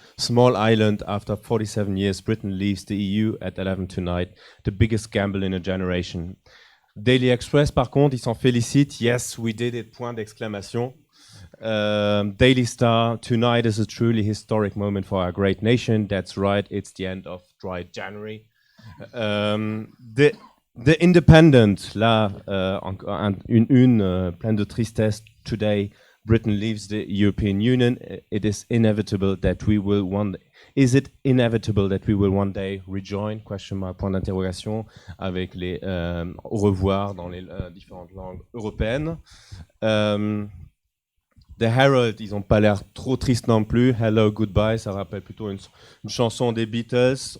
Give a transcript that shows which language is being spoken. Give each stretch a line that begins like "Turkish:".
English: Small island, after 47 years, Britain leaves the EU at 11 tonight, the biggest gamble in a generation.
French: Daily Express, par contre, ils s'en félicitent.
English: Yes, we did it,
French: point d'exclamation.
English: Daily Star, tonight is a truly historic moment for our great nation. That's right, it's the end of dry January.
French: The Independent, là, une pleine de tristesse.
English: Today, Britain leaves the European Union. It is inevitable that we will one. Is it inevitable that we will one day rejoin? Question mark,
French: point d'interrogation, avec les au revoir dans les différentes langues européennes. The Herald, ils n'ont pas l'air trop tristes non plus.
English: Hello, goodbye,
French: ça rappelle plutôt une chanson des Beatles.